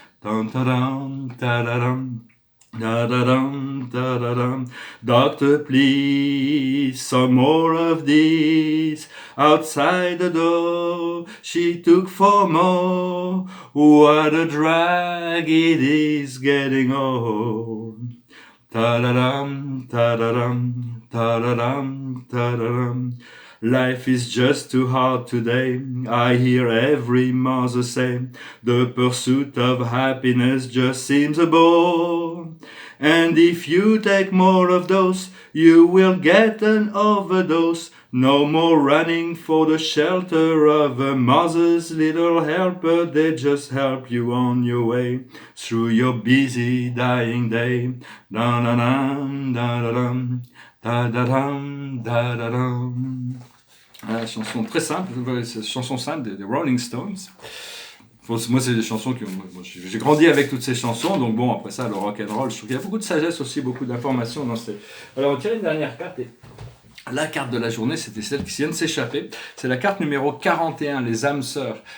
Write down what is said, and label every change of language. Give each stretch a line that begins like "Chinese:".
English: Dum-ta-dum, ta-da-dum. Da-da-dum, da-da-dum. Doctor, please, some more of these. Outside the door, she took 4 more. What a drag it is getting old. Ta-da-dum, ta-da-dum, ta-da-dum, ta-da-dum. Life is just too hard today. I hear every mother say, the pursuit of happiness just seems a bore. And if you take more of those, you will get an overdose. No more running for the shelter of a mother's little helper. They just help you on your way through your busy dying day. Da-da-dum, da-da-dum, da-da-dum, da-da-dum.
French: Voilà, chanson très simple, chanson simple des Rolling Stones. Moi, c'est des chansons que j'ai grandi avec toutes ces chansons, donc bon, après ça, le rock and roll, je trouve qu'il y a beaucoup de sagesse aussi, beaucoup d'informations dans ces. Alors, on tire une dernière carte et La carte de la journée, c'était celle qui vient de s'échapper. C'est la carte numéro 41, les âmes sœurs.